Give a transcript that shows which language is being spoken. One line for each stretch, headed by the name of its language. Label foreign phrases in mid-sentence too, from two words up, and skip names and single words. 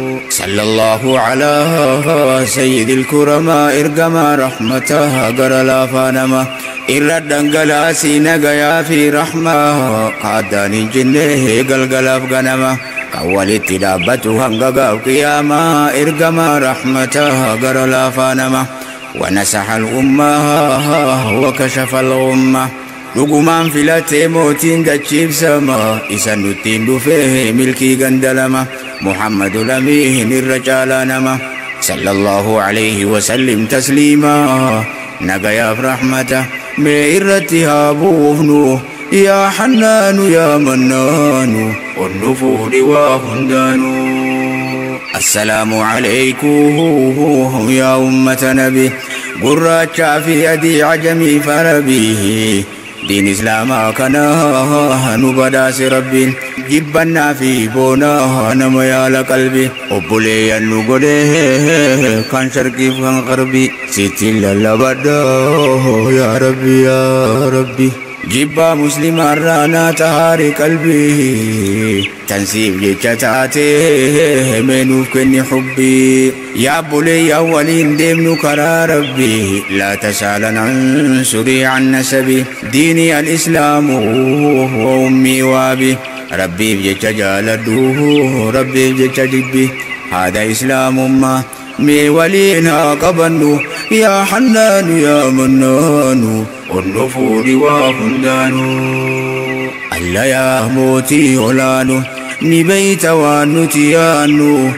Arabic: صلى الله على سيد الكرماء,
Oromo: ergamaa rahmataa gara laafaa nama. Irra dhangalaasii nagayaa fi rahmaa, kaaddaan hin jenne galgalaaf ganama. Kan walitti dhaabbatu hanga gaaf qiyaamaa, ergamaa rahmataa gara laafaa nama.
Arabic: ونسح الأمة وكشف الغمة.
Oromo: Dhugumaan filatee mootiin dachiibsama, isa nuttiin dhufee milkii gandalama. Muhammadul Amiin irra caalaa nama.
Arabic: صلى الله عليه وسلم تسليما.
Oromo: Nagayaaf rahmata, mee irratti haa buufnu. Yaa Hannaanu, yaa Mannaanu, ol nu fuudhi waa hundaanu.
Arabic: السلام عليكم يا أمة نبي.
Oromo: Gurraachaa fi adii, ajamii fi arabii. Diin Islaamaa kana nu badhaase Rabbiin. Jibbannaa fi boonaa nama yaala qalbii. Obboleeyyan nu godhee kan sharqiif kan qarbii. Sittiin lallabadhaa yaa Rabbi, yaa Rabbi. Jibbaa muslimaa irraa naa tahaari qalbii. Tansiif jecha taate mee nuuf kenni hubbii. Yaa obboleeyyan waliin deemnu karaa Rabbii.
Arabic: لا تسألن عن سري عن نسبي. ديني الإسلام وأمي وأبي.
Oromo: Rabbiif jecha jaaladhu, Rabbiif jecha jibbi. Haadha Islaamummaa mee waliin haa qabannu. Yaa Hannaanu, yaa Mannaanu, ol nu fuudhi waa hundaanu. Alla yaa mootii olaanu, ni beeyta waan nuti yaannu.